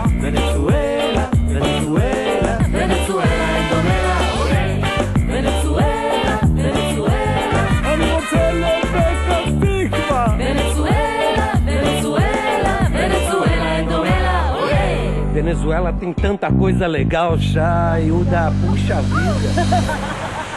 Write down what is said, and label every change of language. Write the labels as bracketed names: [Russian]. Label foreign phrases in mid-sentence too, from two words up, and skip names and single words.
[Hebrew] ונצואלה ונצואלה ונצואלה אין דומה לה עולה ונצואלה ונצואלה אני רוצה לפתח תקווה. ונצואלה ונצואלה ונצואלה אין דומה לה עולה [Portuguese] Venezuela tem tanta coisa legal já, Ilda, puxa vida.